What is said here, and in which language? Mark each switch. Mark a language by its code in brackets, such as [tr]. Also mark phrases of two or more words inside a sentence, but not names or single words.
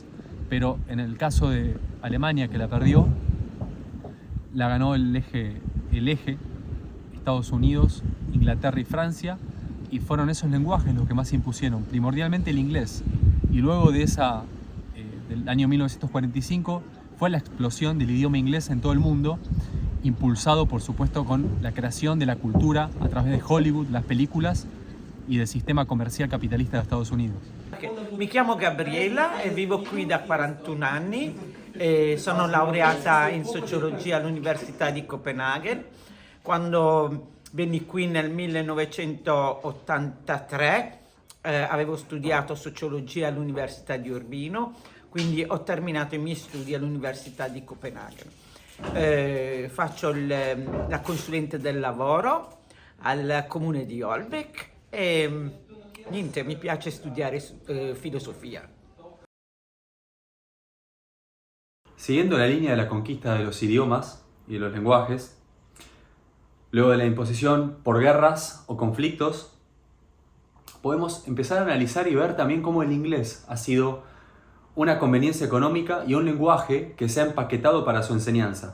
[es] Pero en el caso de Alemania, que la perdió, la ganó el eje Estados Unidos, Inglaterra y Francia, y fueron esos lenguajes los que más se impusieron, primordialmente el inglés. Y luego de del año 1945 fue la explosión del idioma inglés en todo el mundo, impulsado por supuesto con la creación de la cultura a través de Hollywood, las películas y del sistema comercial capitalista de Estados Unidos. [it] Mi chiamo Gabriella e vivo qui da 41 anni, sono laureata in sociologia all'Università di Copenaghen. Quando venni qui nel 1983 avevo studiato sociologia all'Università di Urbino, quindi ho terminato i miei studi all'Università di Copenaghen. Faccio la consulente del lavoro al comune di Holbæk e niente, mi piace studiare filosofia. [es] Siguiendo la línea de la conquista de los idiomas y de los lenguajes, luego de la imposición por guerras o conflictos, podemos empezar a analizar y ver también cómo el inglés ha sido una conveniencia económica y un lenguaje que se ha empaquetado para su enseñanza.